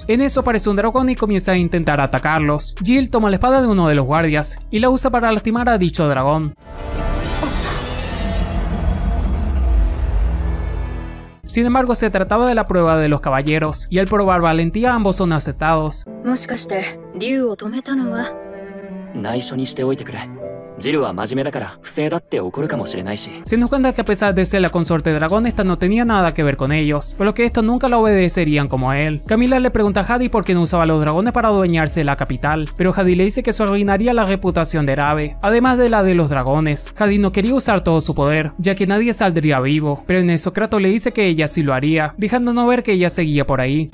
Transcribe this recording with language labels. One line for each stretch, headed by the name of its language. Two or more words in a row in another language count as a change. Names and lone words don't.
Spanish: En eso aparece un dragón y comienza a intentar atacarlos. Jill toma la espada de uno de los guardias y la usa para lastimar a dicho dragón. Sin embargo, se trataba de la prueba de los caballeros, y al probar valentía ambos son aceptados.
Japanese: 内緒にしておいてくれ。ジルは真面目だから不正だって怒るかもしれないし。
Spanish: Se nos cuenta que a pesar de ser la consorte dragón, esta no tenía nada que ver con ellos, por lo que estos nunca la obedecerían como a él. Camila le pregunta a Hades por qué no usaba los dragones para adueñarse de la capital, pero Hades le dice que eso arruinaría la reputación de Erabe, además de la de los dragones. Hades no quería usar todo su poder, ya que nadie saldría vivo, pero en eso Kratos le dice que ella sí lo haría, dejándonos ver que ella seguía por ahí.